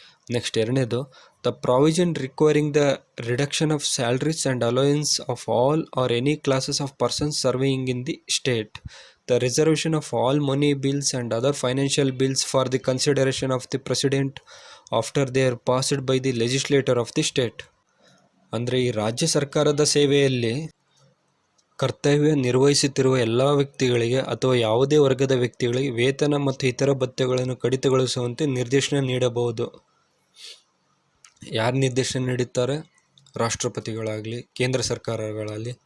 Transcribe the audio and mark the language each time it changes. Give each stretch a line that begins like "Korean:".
English: next,
Kannada: ಎರಡನೇದು,
English: The provision requiring the reduction of salaries and allowances of all or any classes of persons serving in the state. The reservation of all money bills and other financial bills for the consideration of the president after they are passed by the legislature of the state.
Kannada: ಅಂದರೆ ಈ ರಾಜ್ಯ ಸರ್ಕಾರದ ಸೇವೆಯಲ್ಲಿ ಕರ್ತವ್ಯ ನಿರ್ವಹಿಸುತ್ತಿರುವ ಎಲ್ಲ ವ್ಯಕ್ತಿಗಳಿಗೆ ಅಥವಾ ಯಾವುದೇ ವರ್ಗದ ವ್ಯಕ್ತಿಗಳಿಗೆ ವೇತನ ಮತ್ತು ಇತರ ಭತ್ಯೆಗಳನ್ನು ಕಡಿತಗೊಳಿಸುವಂತೆ ನಿರ್ದೇಶನ ನೀಡಬಹುದು. ಯಾರು ನಿರ್ದೇಶನ ನೀಡುತ್ತಾರೆ? ರಾಷ್ಟ್ರಪತಿಗಳಾಗಲಿ ಕೇಂದ್ರ ಸರ್ಕಾರಗಳಾಗಲಿ.